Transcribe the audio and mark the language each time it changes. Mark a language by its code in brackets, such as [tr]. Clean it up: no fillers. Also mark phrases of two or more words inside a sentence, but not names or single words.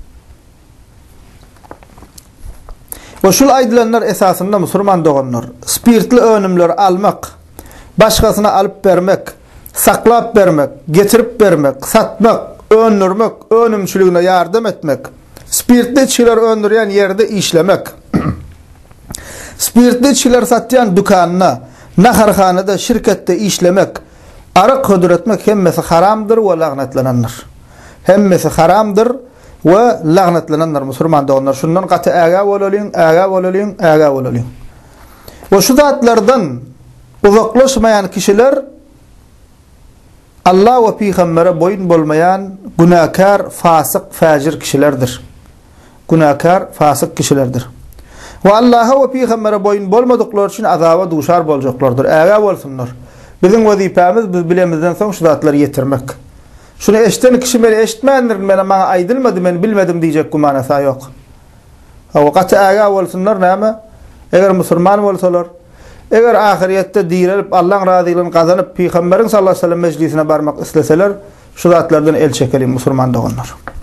[tk] Bu şol aýdylanlar esasında musulman doganlar spirtli önümler almak, başgasyna alyp bermek, saklap bermek, getirip bermek, satmak, öndürmek, önümçiligine yardım etmek, spirtli içkiler öndürýän ýerde işlemek, spirtli içkiler satýan dükanyna, naharhanada, şirketde işlemek, arak hödüretmek hemmesi haramdır ve lagnetlenenler. Hemmesi haramdır ve lagnetlenenler musulman doganlar. Şundan gaty äga bololýyn. Ve şu zatlardan uzaklaşmayan kişiler Allah ve Peýgambere boyun bolmayan günahkar, fasık, fajir kişilerdir. Günahkar, fasık kişilerdir. Ve Allah'a ve Peýgambere boyun bolmadıklar için azaba duşar boljaklardır. Äga bolsunlar. Bizim wazipamiz biz bilemizden soň şu zatları yetirmek. Şunu eşten kişi meni eşitmändir, meni maňa aýdylmady, men bilmedim diýjek gumanasa ýok. Wagty äga bolsunlar näme? Eger musulman bolsalar, eger ahiretde dirilip Allah'ın razylygyny gazanyp Peýgamberiň [ar] sallallahu aleyhi we sellem [tk] meclisine barmak isleseler, şu zatlardan el çekelim musulman doganlar.